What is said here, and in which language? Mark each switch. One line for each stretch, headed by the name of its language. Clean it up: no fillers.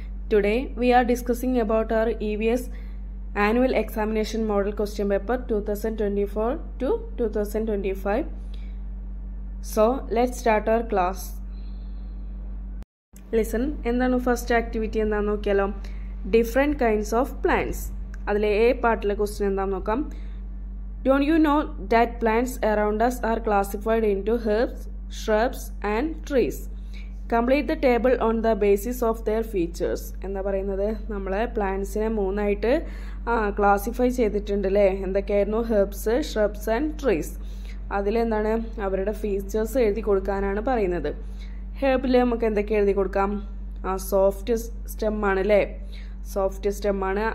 English: Today we are discussing about our EVS annual examination model question paper 2024 to 2025. So let's start our class.
Malayalam: Listen, എന്താണ് first activity എന്താണെന്ന് നോക്കിയാലോ.
English: Different kinds of plants.
Malayalam: അതിലെ A പാർട്ടിലെ question എന്താണെന്ന് നോക്കാം.
English: Don't you know that plants around us are classified into herbs, shrubs and trees? Complete the table on the basis of their features.
Malayalam: എന്താ പറയുന്നത്, നമ്മളെ പ്ലാന്റ്സിനെ മൂന്നായിട്ട് classify ചെയ്തിട്ടുണ്ട് അല്ലേ. എന്തൊക്കെയായിരുന്നു? Herbs, shrubs and trees. അതിലെന്താണ് അവരുടെ ഫീച്ചേഴ്സ് എഴുതി കൊടുക്കാനാണ് പറയുന്നത്. ഹെർബിൽ നമുക്ക് എന്തൊക്കെ എഴുതി കൊടുക്കാം? സോഫ്റ്റ് സ്റ്റെം ആണ് അല്ലേ, സോഫ്റ്റ് സ്റ്റെം ആണ്.